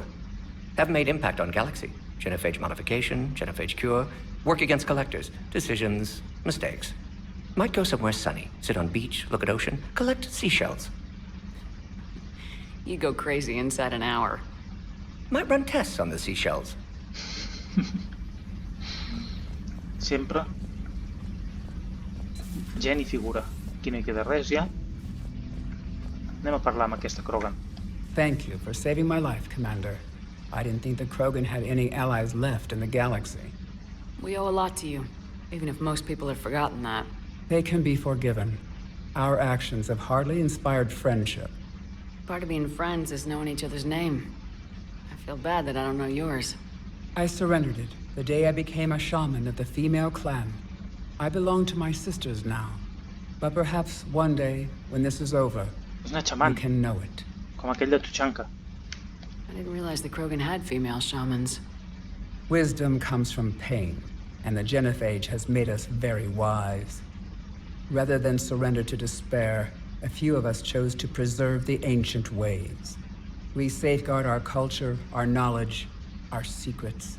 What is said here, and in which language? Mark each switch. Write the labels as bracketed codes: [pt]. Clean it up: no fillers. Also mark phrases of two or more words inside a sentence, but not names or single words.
[en] Have made impact on Galaxy. Genophage modification, genophage cure, work against collectors, decisions, mistakes. Might go somewhere sunny, sit on beach, look at ocean, collect seashells. You go crazy inside an hour. Might run tests on the seashells. [ca] Sempre gent i figura. Aquí no hi queda res ja. Anem a parlar amb aquesta Krogan. [en] Thank you for saving my life, Commander. I didn't think the Krogan had any allies left in the galaxy. We owe a lot to you, even if most people have forgotten that. They can be forgiven. Our actions have hardly inspired friendship. Part of being friends is knowing each other's name. I feel bad that I don't know yours. I surrendered it the day I became a shaman of the female clan. I belong to my sisters now. But perhaps one day, when this is over, you can know it. [ca] Com aquell de Tachanka. [en] I didn't realize the Krogan had female shamans. Wisdom comes from pain, and the genophage has made us very wise. Rather than surrender to despair, a few of us chose to preserve the ancient ways. We safeguard our culture, our knowledge, our secrets.